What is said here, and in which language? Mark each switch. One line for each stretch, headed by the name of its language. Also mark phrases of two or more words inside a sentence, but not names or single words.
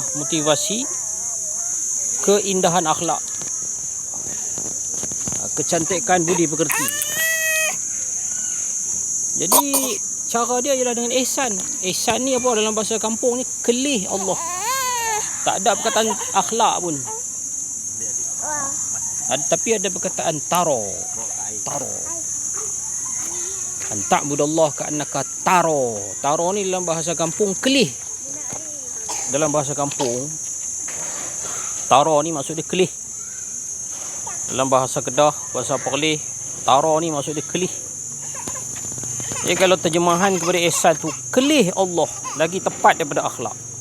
Malay: Motivasi keindahan akhlak, kecantikan budi pekerti. Jadi cara dia ialah dengan ihsan. Ihsan ni apa dalam bahasa kampung ni? Kelih Allah. Tak ada perkataan akhlak pun. Tapi ada perkataan taro.
Arabic: أن تعبد الله كأنك تراه.
Malay: Taro ni dalam bahasa kampung kelih. Dalam bahasa kampung, taro ni maksud dia kelih. Dalam bahasa Kedah, bahasa Perlis, taro ni maksud dia kelih. Jadi kalau terjemahan kepada ihsan tu, kelih Allah, lagi tepat daripada akhlak.